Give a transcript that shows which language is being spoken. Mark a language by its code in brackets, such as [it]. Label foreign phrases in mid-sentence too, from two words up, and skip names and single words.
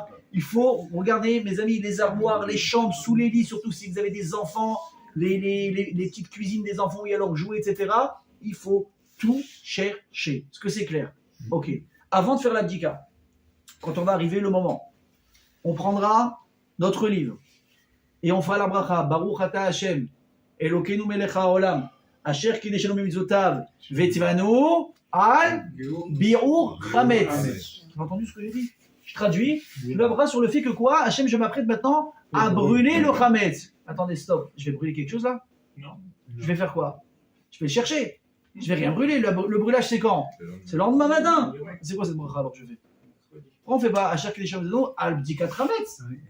[fr] Il faut, regardez mes amis, les armoires, les chambres, sous les lits, surtout si vous avez des enfants, les petites cuisines des enfants où il y a leurs jouets, etc. Il faut tout chercher. Est-ce que c'est clair? Ok. Avant de faire l'abdika, quand on va arriver le moment, on prendra notre livre et on fera la bracha. [he] ברוך אתה השם, אלוקינו מלך העולם, אשר קדשנו במצוותיו, וציוונו על ביעור חמץ. [fr] Tu as entendu ce que j'ai dit? Je traduis. Je l'abra sur le fait que quoi? Hachem, je m'apprête maintenant à brûler le chametz. Attendez, stop. Je vais brûler quelque chose là? Non. Je vais faire quoi? Je vais le chercher. Je vais rien brûler. Le brûlage, c'est quand? C'est le lendemain matin. C'est quoi cette bracha alors que je fais? Pourquoi on fait pas à chaque échelle de l'eau [he] על בדיקת חמץ?